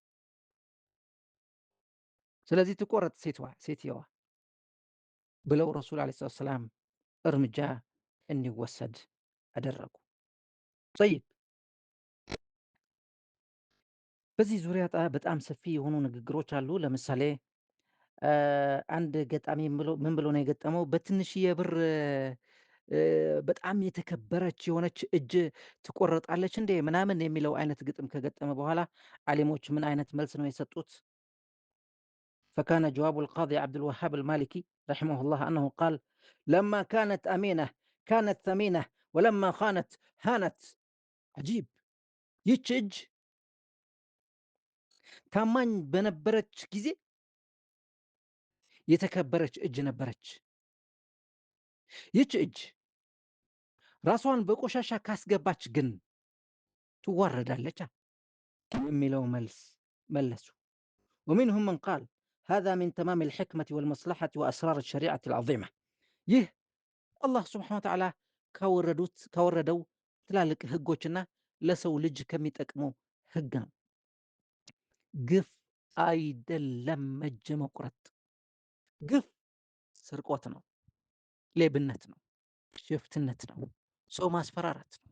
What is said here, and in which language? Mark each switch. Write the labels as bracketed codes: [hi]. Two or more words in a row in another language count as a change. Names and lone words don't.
[am] ስለዚህ ትቆረጥ ሴትየዋ ብለው ረሱል [ar] عليه السلام [am] እርምጃ እንዲወሰድ አደረጉ። ጠይብ በዚህ ዙሪያ በጣም ሰፊ የሆኑ ንግግሮች አሉ። ለምሳሌ አንድ ገጣሚ ምን ብሎ ነው የገጠመው? በትንሽዬ ብር በጣም የተከበረች የሆነች እጅ ትቆረጣለች እንዴ ምናምን የሚለው አይነት ግጥም ከገጠመ በኋላ ዓሊሞች ምን አይነት መልስ ነው የሰጡት? [ar] فكان جواب القاضي عبد الوهاب المالكي رحمه الله أنه قال لما كانت أمينة كانت ثمينة ولما خانت هانت عجيب [am] ይች እጅ ታማኝ በነበረች ጊዜ የተከበረች እጅ ነበረች። ይች እጅ ራሷን በቆሻሻ ካስገባች ግን ትዋረዳለች የሚለው መልስ መለሱ። [ar] ومنهم من قال هذا من تمام الحكمة والمصلحة وأسرار الشريعة العظيمة [am] ይህ [ar] الله سبحانه وتعالى [am] ካወረደው ትላልቅ ህጎችና ለሰው ልጅ ከሚጠቅመው ህግ ነው። ግፍ አይደለም እጅ መቁረጥ። ግፍ ስርቆት ነው፣ ሌብነት ነው፣ ሽፍትነት ነው፣ ሰው ማስፈራራት ነው።